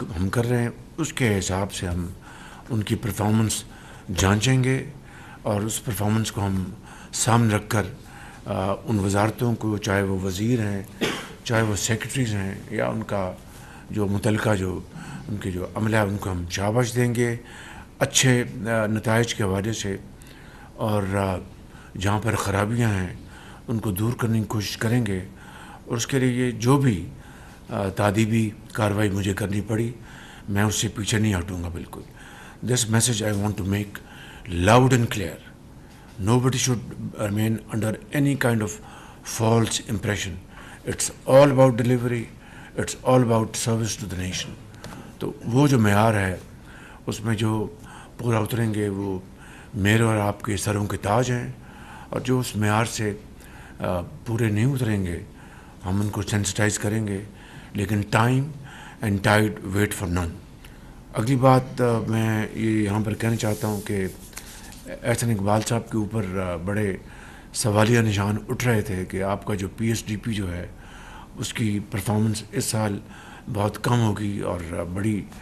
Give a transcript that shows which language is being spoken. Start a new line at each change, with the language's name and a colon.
Urdu: کر رہے ہیں، اس کے حساب سے ہم ان کی پرفارمنس جانچیں گے اور اس پرفارمنس کو ہم سامنے رکھ کر ان وزارتوں کو، چاہے وہ وزیر ہیں، چاہے وہ سیکرٹریز ہیں، یا ان کا جو متعلقہ ان کے جو عملہ ہے، ان کو ہم شاباش دیں گے اچھے نتائج کے حوالے سے، اور جہاں پر خرابیاں ہیں ان کو دور کرنے کی کوشش کریں گے، اور اس کے لیے جو بھی تادیبی کارروائی مجھے کرنی پڑی میں اس سے پیچھے نہیں ہٹوں گا بالکل۔
English: This message I want to make loud and clear. Nobody should remain under any kind of false impression. It's all about delivery. It's all about service to the nation.
Urdu: تو وہ جو معیار ہے اس میں جو پورا اتریں گے وہ میرے اور آپ کے سروں کے تاج ہیں، اور جو اس معیار سے پورے نہیں اتریں گے ہم ان کو سینسٹائز کریں گے، لیکن
English: Time and tide wait for none.
Urdu: اگلی بات میں یہ یہاں پر کہنا چاہتا ہوں کہ احسن اقبال صاحب کے اوپر بڑے سوالیہ نشان اٹھ رہے تھے کہ آپ کا جو PSDP جو ہے اس کی پرفارمنس اس سال بہت کم ہوگی، اور بڑی